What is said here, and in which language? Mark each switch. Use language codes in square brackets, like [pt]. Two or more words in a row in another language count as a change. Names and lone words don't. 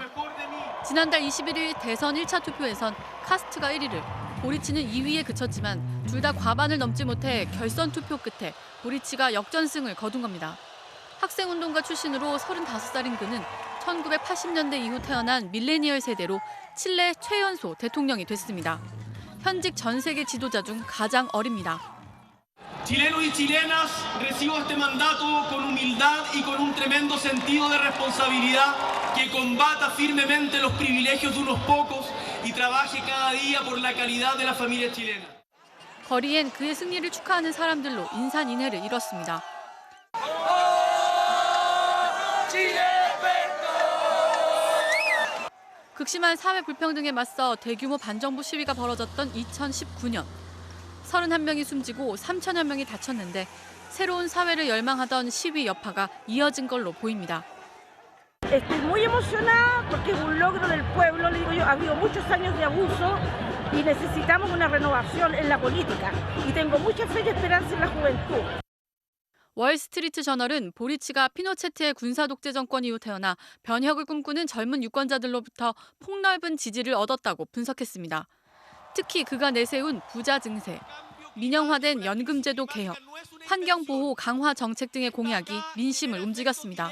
[ko] 지난달 21일 대선 1차 투표에선 카스트가 1위를, 보리치는 2위에 그쳤지만 둘 다 과반을 넘지 못해 결선 투표 끝에 보리치가 역전승을 거둔 겁니다. 학생운동가 출신으로 35살인 그는 1980년대 이후 태어난 밀레니얼 세대로 칠레 최연소 대통령이 됐습니다. 현직 전 세계 지도자 중 가장 어립니다. [es] Chilenos y chilenas, recibo este mandato con humildad y con un tremendo sentido de responsabilidad que combata firmemente los privilegios de unos pocos y trabaje cada día por la calidad de la familia chilena. [ko] 거리엔 그의 승리를 축하하는 사람들로 인산인해를 이뤘습니다. 극심한 사회 불평등에 맞서 대규모 반정부 시위가 벌어졌던 2019년. 31명이 숨지고 3천여 명이 다쳤는데 새로운 사회를 열망하던 시위 여파가 이어진 걸로 보입니다. [es] Estoy muy emocionada porque es un logro del pueblo. Le digo yo, ha habido muchos años de abuso y necesitamos una renovación en la política. Y tengo mucha fe y esperanza en la juventud. [ko] 월스트리트 저널은 보리치가 피노체트의 군사 독재 정권 이후 태어나 변혁을 꿈꾸는 젊은 유권자들로부터 폭넓은 지지를 얻었다고 분석했습니다. 특히 그가 내세운 부자 증세, 민영화된 연금제도 개혁, 환경보호 강화 정책 등의 공약이 민심을 움직였습니다.